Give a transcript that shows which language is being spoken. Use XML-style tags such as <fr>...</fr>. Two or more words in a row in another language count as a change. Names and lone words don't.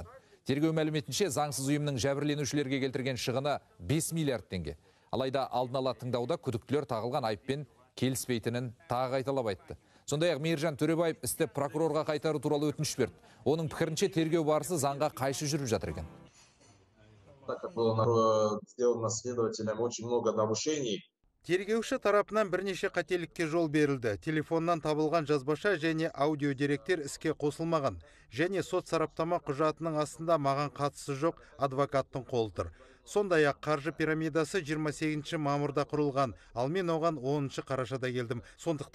<kk>Тергеу мәліметінше, заңсыз ұйымның жәбірленушілерге келтірген шығыны 5 миллиард теңге. Алайда алдын ала тыңдауда күдіктілер тағылған айыппен келіспейтінін тағы қайталап айтты. Сондай-ақ Мейіржан Төребаев істі прокурорға қайтару туралы өтініш берді. Оның пікірінше тергеу барысы заңға қайшы жүріп жатыр екен.</kk> <ru>Так как было сделано следователям очень много нарушений.</ru> <kk>Тергеуші тарапынан бірнеше қателікке жол берілді. Телефоннан табылған жазбаша және аудио деректер іске қосылмаған. Және сот сараптама құжатының астында маған қатысы жоқ адвокаттың қолы тұр. Сондай-ақ қаржы пирамидасы 28 мамырда құрылған, ал мен оған 10 қарашада келдім.</kk>